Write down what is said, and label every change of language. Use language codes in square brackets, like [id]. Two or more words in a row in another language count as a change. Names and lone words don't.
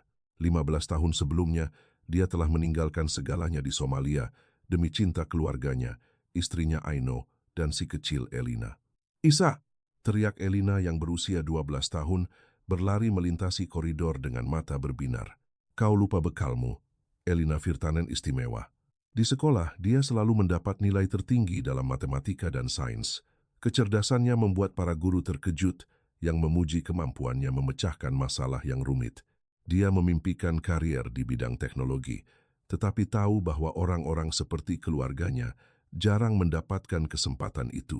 [id] 15 tahun sebelumnya, dia telah meninggalkan segalanya di Somalia demi cinta keluarganya, istrinya Aino, dan si kecil Elina. "Isa!" teriak Elina yang berusia 12 tahun, berlari melintasi koridor dengan mata berbinar. "Kau lupa bekalmu." Elina Virtanen istimewa. Di sekolah, dia selalu mendapat nilai tertinggi dalam matematika dan sains. Kecerdasannya membuat para guru terkejut yang memuji kemampuannya memecahkan masalah yang rumit. Dia memimpikan karier di bidang teknologi, tetapi tahu bahwa orang-orang seperti keluarganya jarang mendapatkan kesempatan itu.